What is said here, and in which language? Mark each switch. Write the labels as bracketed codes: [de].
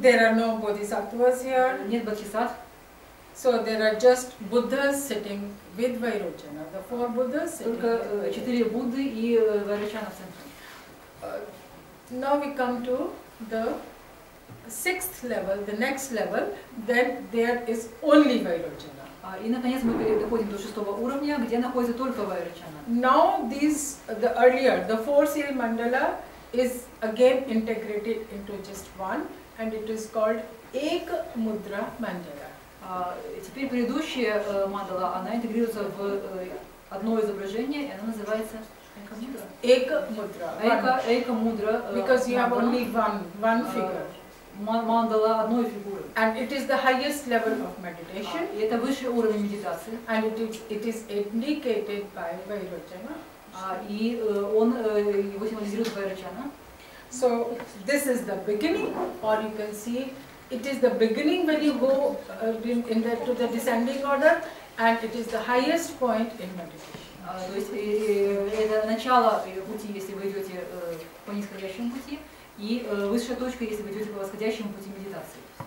[en] There are no bodhisattvas here. [ru] Нет бодхисаттв. [en] So there are just Buddhas sitting with Vairocana. The 4 Buddhas sitting. [ru] Только 4 Будды и Вайрочана в центре. [en] Now we come to the 6th level, the next level. Then there is only Vairocana. [ru] И наконец мы доходим до 6-го уровня, где находится только Вайрочана. [en] Now the earlier, the 4 seal mandala is again integrated into just one, and it is called Ek Mudra mandala. [ru] Теперь предыдущая мандала, она интегрируется в одно изображение, и она называется [en] Eka Mudra. [ru] Эйка Мудра. [en] Because you have only one figure. [ru] Мандала одной фигуры. [en] And it is the highest level of meditation. [ru] И это высший уровень медитации. [en] And it is indicated by Vairocana. [ru] И его символизирует Вайрочана. [en] So this is the beginning, or you can see it is the beginning when you go to the descending order, and it is the highest point in meditation. [ru] То есть это начало пути, если вы идете по нисходящему пути, и высшая точка, если вы идете по восходящему пути медитации.